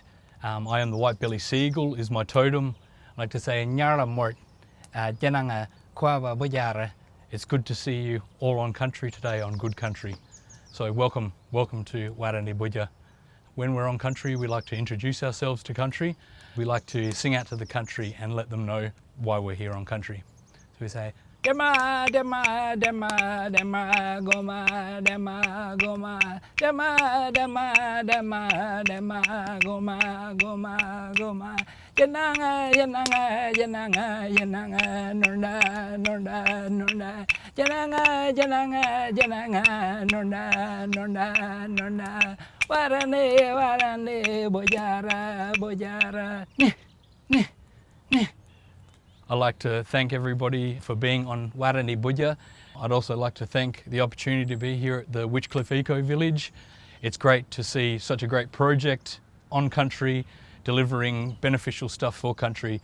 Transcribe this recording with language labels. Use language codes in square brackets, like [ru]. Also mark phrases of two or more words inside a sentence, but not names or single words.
[en] I am the white-bellied seagull, is my totem. I'd like to say [nys] Nyara Mort Jananga Kwaba Bujara. [en] It's good to see you all on country today, on good country. So welcome to Warandi Budja. When we're on country, we like to introduce ourselves to country. We like to sing out to the country and let them know why we're here on country. So we say, [nys] Dema, Dema, Dema, Dema, Goma, Dema, Goma, Dema, Dema, Dema, Dema, Goma, Goma, Goma, Jananga, Jananga, Jananga, Jananga, Nurda, Nurda, Nurda, Jananga, Jananga, Jananga, Nurda, Nurda, Nurda, Warandi, Warandi, Bojara, Bojara, [en] I'd like to thank everybody for being on Warandi Budja. I'd also like to thank the opportunity to be here at the Witchcliffe Ecovillage. It's great to see such a great project on country, delivering beneficial stuff for country.